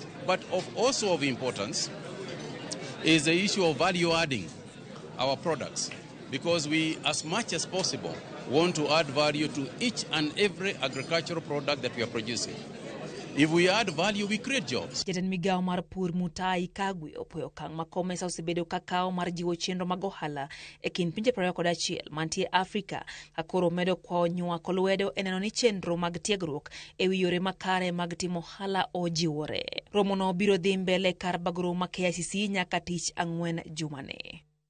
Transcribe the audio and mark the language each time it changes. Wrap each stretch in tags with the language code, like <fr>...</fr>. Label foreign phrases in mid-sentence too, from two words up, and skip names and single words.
<en>But also of importance is the issue of value adding our products, because we, as much as possible, want to add value to each and every agricultural product that we are producing. If we add value, we create jobs.</en> <luo>Jatend migawo mar pur Mutahi Kagwe opoyo okang' ma Komesa osebedo kakao mar jiwo chenro mag ohala e kind pinje 21 mantie Afrika ka koro medo kwayo nywako lwedo e neno ni chenro mag tiegruok e wi yore makare mag timo ohala ojiwore. Romono biro dhi mbele kar bagro ma KICC nyaka tich ang'wen jumani.</luo>